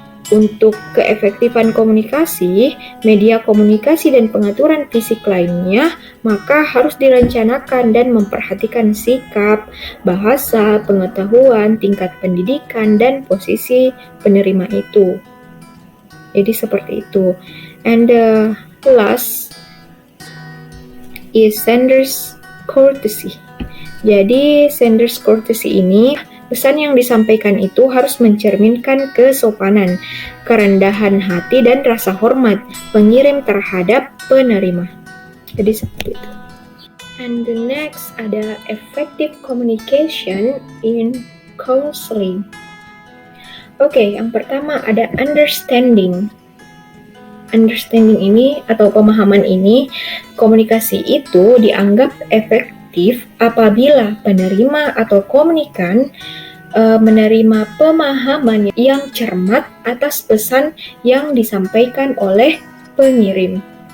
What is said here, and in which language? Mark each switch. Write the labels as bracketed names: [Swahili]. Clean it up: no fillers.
[Indonesian] Untuk keefektifan komunikasi, media komunikasi dan pengaturan fisik lainnya, maka harus direncanakan dan memperhatikan sikap, bahasa, pengetahuan, tingkat pendidikan, dan posisi penerima itu. Jadi seperti itu. [English] And the last is sender's courtesy. [Indonesian] Jadi sender's courtesy ini, pesan yang disampaikan itu harus mencerminkan kesopanan, kerendahan hati, dan rasa hormat pengirim terhadap penerima. Jadi seperti itu. [English] And the next [Indonesian] ada [English] effective communication in counseling. [Indonesian] Oke, yang pertama ada understanding. Understanding ini atau pemahaman ini, komunikasi itu dianggap efektif apabila penerima atau komunikan menerima pemahaman yang cermat atas pesan yang disampaikan oleh pengirim.